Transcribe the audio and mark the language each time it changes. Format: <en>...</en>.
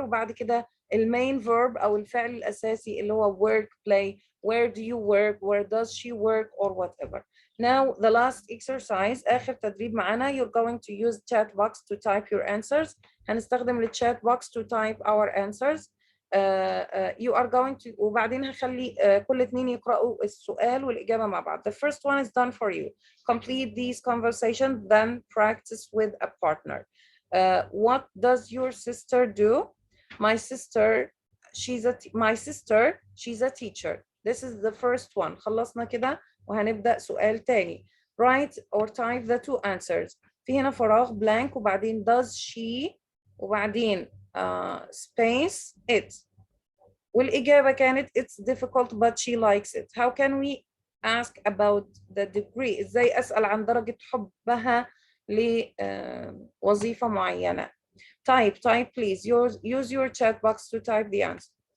<en>وبعد كده المين verb أو الفعل الأساسي اللي هو work, play, where do you work, where does she work or whatever. Now the last exercise آخر تدريب معانا. You're going to use chat box to type your answers.</en> <ar>هنستخدم الchat box to type our answers. You are going to وبعدين هخلي كل اتنين يقرأوا السؤال والإجابة مع بعض.</ar> <en>The first one is done for you. Complete these conversations, then practice with a partner. What does your sister do? My sister she's a teacher. This is the first one. خلصنا كده وهنبدأ سؤال تاني. Write or type the two answers. في هنا فراغ blank وبعدين does she وبعدين space it. والإجابة كانت it's difficult but she likes it. How can we ask about the degree?</en> <ar>إزاي أسأل عن درجة حبها لوظيفة معينة؟ Type please.</ar> <en>Use your chat box to type the answer.</en>